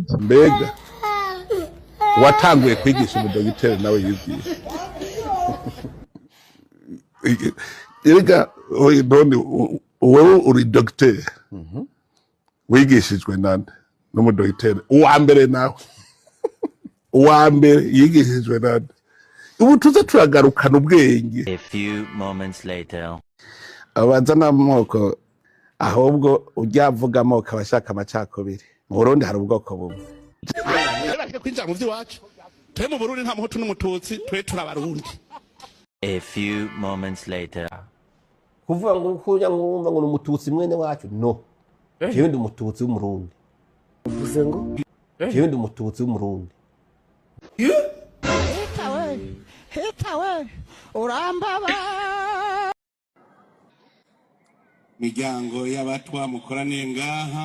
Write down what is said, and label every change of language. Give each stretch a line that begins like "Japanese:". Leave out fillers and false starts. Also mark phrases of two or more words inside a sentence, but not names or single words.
Rundi: mbega watanguye kwigisha umudogiteri nawe yigisha erega none wewe uri docteur wigishijwe nande n'umudogiteri uwambere nawe uwambere yigishijwe nande ubu tuze turagarukana ubwenge.
English: A few moments later
Rundi: abanza n'amoko ahubwo ujyavuga amoko abashaka amacakubiri mu Burundi hari ubwoko bumwe bareke kwinjira mu vy'iwacu twe mu Burundi nta muhutu n'umututsi twe turabarundi.
English: A few moments later
Rundi: kuvuga ngo kuja ngumva ngo n'umututsi mwene wacu no jewe ndi umututsi w'umurundi uvuze ngo jewe ndi umututsi w'umurundi hetawe urambaba miryango y'abatwa mukoraniye ngaha